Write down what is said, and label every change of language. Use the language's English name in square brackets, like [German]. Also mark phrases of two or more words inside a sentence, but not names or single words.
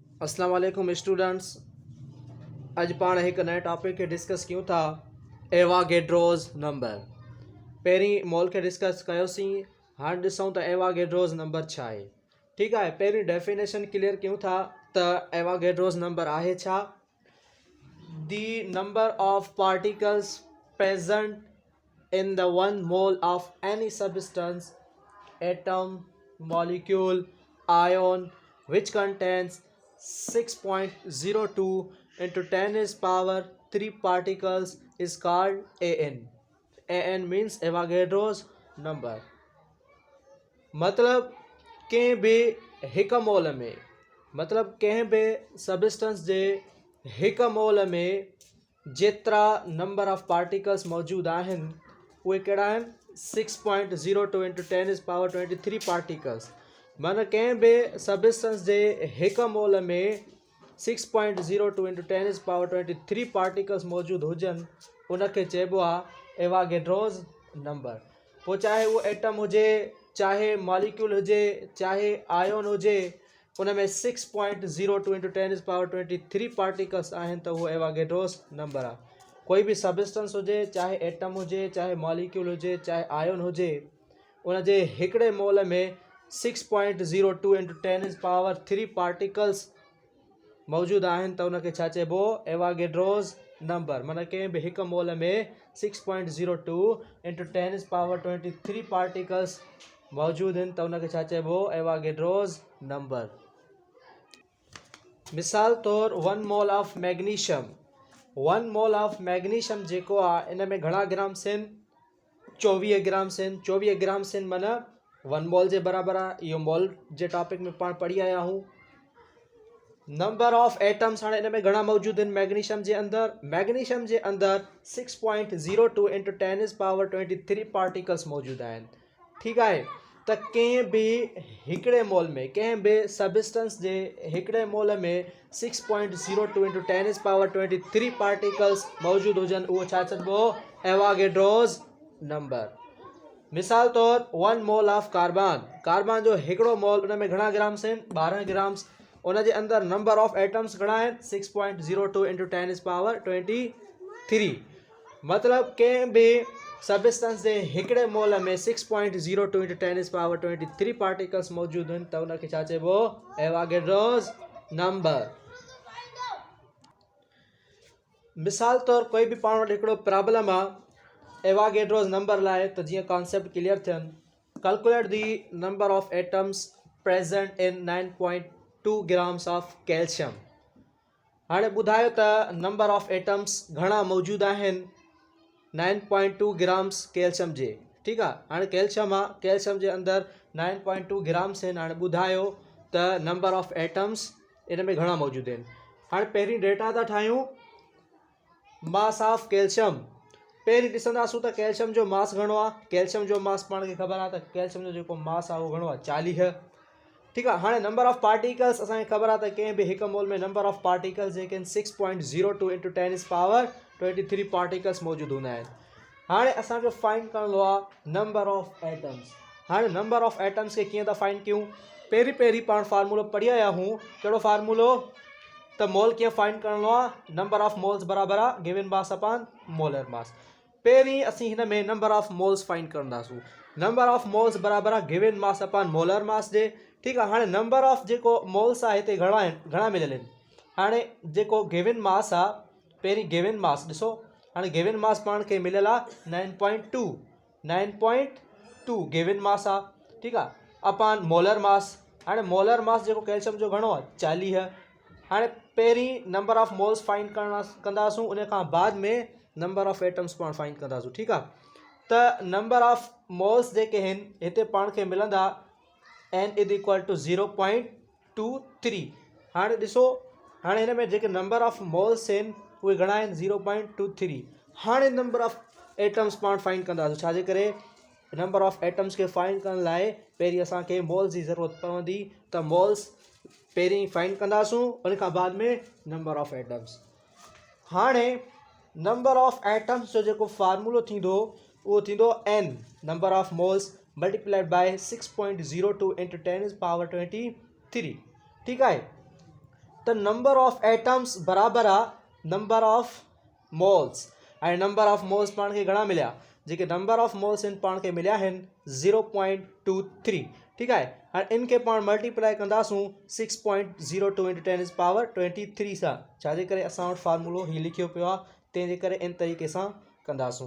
[Arabic] السلام عليكم [Sindhi] स्टूडेंट्स। अज पाण एक नए टॉपिक के डिस्कस क्यों था [English] Avogadro's number. [Sindhi] पहिरीं मोल के डिस्कस कयोसीं, हाणे ॾिसूं त एवागेड्रोज नंबर छा आहे। ठीकु आहे, पहिरीं [English] definition clear [Sindhi] कयूं था त [English] Avogadro's number [Sindhi] आहे छा। [English] The number of particles present in the one mole of any substance, atom, molecule, ion which contains 6.02 into 10 is power 3 particles is called AN. AN means Avogadro's number. [Sindhi] मतलब कंहिं बि हिकु मोल में, मतलब कंहिं बि सब्सटेंस जे हिकु मोल में जेतिरा [English] number of particles [Sindhi] मौजूदु आहिनि उहे कहिड़ा आहिनि [English] 6.02 into 10 is power 23 particles. [Sindhi] माना कंहिं बि सब्सटेंस जे हिकु मोल में [English] 6.02 into 10 is power 23 particles [Sindhi] मौजूदु हुजनि उनखे चइबो आहे [English] Avogadro's number. [Sindhi] पोइ चाहे उहो एटम हुजे, चाहे मॉलिक्यूल हुजे, चाहे आयोन हुजे, उन में [English] 6.02 into 10 is power 23 particles [Sindhi] आहिनि त उहो [English] Avogadro's number [Sindhi] आहे। कोई भी सब्सटेंस हुजे, चाहे एटम हुजे, चाहे मॉलिक्यूल हुजे, चाहे आयोन हुजे, उन जे हिकिड़े मोल में [English] 6.02 into 10 is power 3 particles [Sindhi] मौजूदु आहिनि त उनखे छा चइबो [English] Avogadro's number. [Sindhi] माना कंहिं बि हिकु मोल में [English] 6.02 into 10 is power 23 particles [Sindhi] मौजूदु आहिनि त उनखे छा चइबो [English] Avogadro's number. [Sindhi] मिसाल तौर [English] 1 mole of magnesium, 1 mole of magnesium [Sindhi] जेको आहे इन में घणा ग्राम्स आहिनि 24 ग्राम्स आहिनि। 24 ग्राम्स आहिनि माना 1 मोल जे बराबरि आहे। इहो मोल जे टॉपिक में पाण पढ़ी आया आहियूं। [English] number of atoms [Sindhi] हाणे इन में घणा मौजूदु आहिनि मैग्नीशियम जे अंदरि। मैग्नीशियम जे अंदरि [English] 6.02 into 10 is power 23 particles [Sindhi] मौजूदु आहिनि। ठीकु आहे, त कंहिं बि हिकिड़े मोल में, कंहिं बि सब्सटेंस जे हिकिड़े मोल में [English] 6.02 into 10 is power 23 particles [Sindhi] मौजूदु हुजनि उहो छा चइबो [English] Avogadro's number. [Sindhi] मिसाल तौर [English] 1 mole of carbon, [Sindhi] कार्बन जो हिकिड़ो मोल उन में घणा ग्राम्स आहिनि 12 ग्राम्स। उन जे अंदरि [English] number of atoms [Sindhi] घणा आहिनि [English] 6.02 into 10 is power 23। [Sindhi] मतलब कंहिं बि सब्सटेंस जे हिकिड़े मोल में [English] 6.02 into 10 is power 23 particles [Sindhi] मौजूदु आहिनि त उनखे छा चइबो [English] Avogadro's number. [Sindhi] मिसाल तौर कोई बि पाण वटि हिकिड़ो प्रॉब्लम आहे [English] Avogadro's number [Sindhi] लाइ, त जीअं [English] concept clear [Sindhi] थियनि। [English] Calculate the number of atoms present in 9.2 grams of calcium. [Sindhi] हाणे ॿुधायो त [English] number of atoms [Sindhi] घणा मौजूदु आहिनि 9.2 ग्राम्स कैल्शियम जे। ठीकु आहे, हाणे कैल्शियम आहे, कैल्शियम जे अंदरि 9.2 ग्राम्स आहिनि। हाणे ॿुधायो त [English] number of atoms [Sindhi] इन में घणा मौजूदु आहिनि। हाणे पहिरीं डेटा था ठाहियूं [English] mass of calcium. [Sindhi] पहिरीं ॾिसंदासूं त कैल्शियम जो मास घणो आहे। कैल्शियम जो मास पाण खे ख़बर आहे त कैल्शियम जो जेको मास आहे उहो घणो आहे 40। ठीकु आहे, हाणे [English] number of particles [Sindhi] असांखे ख़बर आहे त कंहिं बि हिकु मोल में [English] number of particles [Sindhi] जेके आहिनि [English] 6.02 into 10 is power 23 particles [Sindhi] मौजूदु हूंदा आहिनि। हाणे असांखे फाइंड करिणो आहे [English] number of atoms. [Sindhi] हाणे [English] number of atoms [Sindhi] खे कीअं था फाइंड कयूं। पहिरीं पाण फार्मूलो पढ़ी आया आहियूं। कहिड़ो फार्मूलो त मोल कीअं फाइंड करिणो आहे, [English] number of moles [Sindhi] बराबरि आहे [English] given mass upon molar mass. [Sindhi] पहिरीं असीं हिन में [English] number of moles [Sindhi] फाइंड कंदासूं। [English] number of moles [Sindhi] बराबरि आहे [English] given mass upon molar mass [Sindhi] जे। ठीकु आहे, हाणे [English] number of [Sindhi] जेको मोल्स आहे हिते घणा आहिनि, घणा मिलियल आहिनि। हाणे जेको [English] given mass [Sindhi] आहे, पहिरीं [English] given mass [Sindhi] ॾिसो। हाणे [English] given mass [Sindhi] पाण खे मिलियल आहे 9.2 [English] given mass [Sindhi] आहे। ठीकु आहे, [English] upon molar mass. [Sindhi] हाणे [English] molar mass [Sindhi] जेको कैल्शियम जो घणो आहे 40। हाणे पहिरीं [English] number of moles [Sindhi] फाइंड कंदासूं, उन खां बाद में [English] number of atoms [Sindhi] पाण फाइंड कंदासूं। ठीकु आहे, त [English] number of moles [Sindhi] जेके आहिनि हिते पाण खे मिलंदा n = 0.23। हाणे ॾिसो, हाणे हिन में जेके [English] number of moles [Sindhi] आहिनि उहे घणा आहिनि 0.23। हाणे [English] number of atoms [Sindhi] पाण फाइंड कंदासीं। छाजे करे [English] number of atoms [Sindhi] खे फाइंड करण लाइ पहिरीं असांखे मोल्स जी ज़रूरत पवंदी, त मोल्स पहिरीं फाइंड कंदासूं, उन खां बाद में [English] number of atoms. [Sindhi] हाणे [English] number of atoms [Sindhi] जो जेको फार्मूलो थींदो उहो थींदो [English] n number of moles multiplied by 6.02 into 10 is power 23. [Sindhi] ठीकु आहे, त [English] number of atoms [Sindhi] बराबरि आहे [English] number of moles, [Sindhi] ऐं [English] number of moles [Sindhi] पाण खे घणा मिलिया, जेके [English] number of moles [Sindhi] आहिनि पाण खे मिलिया आहिनि 0.23, ठीकु आहे। हाणे इन खे पाण मल्टीप्लाई कंदासूं 6.02 × 10⁻23 सां, छाजे करे असां वटि फार्मूलो हीउ लिखियो पियो आहे, तंहिंजे करे इन तरीक़े सां कंदासूं।